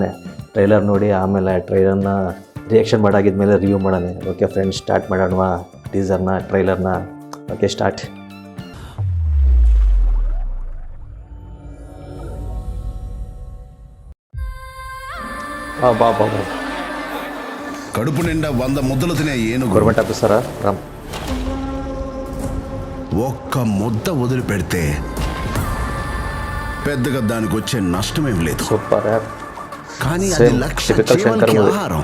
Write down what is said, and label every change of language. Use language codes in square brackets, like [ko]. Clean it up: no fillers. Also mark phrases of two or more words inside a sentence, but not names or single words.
[kn] ಟ್ರೈಲರ್ ನೋಡಿ ಆಮೇಲೆ ಟ್ರೈಲರ್ನ ರಿಯಾಕ್ಷನ್ ಮಾಡಾಗಿದ್ಮೇಲೆ ರಿವ್ಯೂ ಮಾಡೋಣ. [en] okay friends, [kn] ಸ್ಟಾರ್ಟ್ ಮಾಡೋಣ ಟೀಸರ್ನ, ಟ್ರೈಲರ್ನ. [en] okay, start. [kn] ಬಾ [te] కడుపు నిండా 100 ముద్దలు తినే ఏనుగు గవర్నమెంట్ ఆఫీసరా రామ్? ఒక్క ముద్ద వదిలిపెడితే పెద్దగా దానికి వచ్చే నష్టమేం లేదు. సూపర్. కానీ అది లక్ష జీవాలకి ఆహారం.